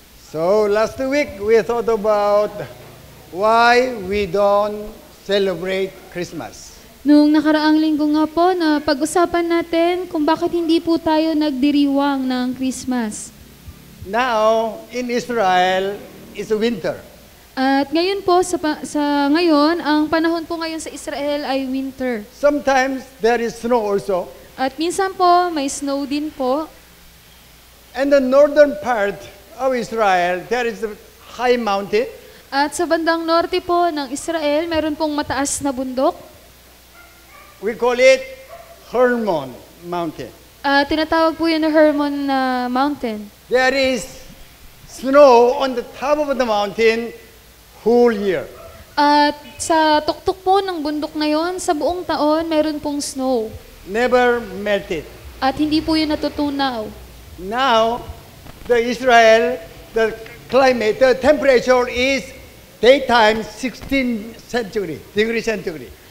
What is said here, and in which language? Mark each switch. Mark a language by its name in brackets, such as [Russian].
[English] So last week we thought about why we don't celebrate Christmas. [Filipino] Noong nakaraang linggo nga po na pag-usapan natin kung bakit hindi po tayo nagdiriwang ng Christmas. [English] Now in Israel it's winter. [Filipino] At ngayon po, sa ngayon, ang panahon po ngayon sa Israel ay winter. [English] Sometimes there is snow also. [Filipino] At minsan po, may snow din po. [English] And the northern part of Israel, there is a high mountain. [Filipino] At sa bandang norte po ng Israel, meron pong mataas na bundok. [English] We call it Hermon Mountain. [Filipino] Tinatawag po yun na Hermon Mountain. [English] There is snow on the top of the mountain whole year. [Filipino] At sa tuktok po ng bundok na yon, sa buong taon, meron pong snow. [English] Never melted. [Filipino] At hindi po yun natutunaw. [English] Now, the Israel, the climate, the temperature is daytime 16 degrees centigrade.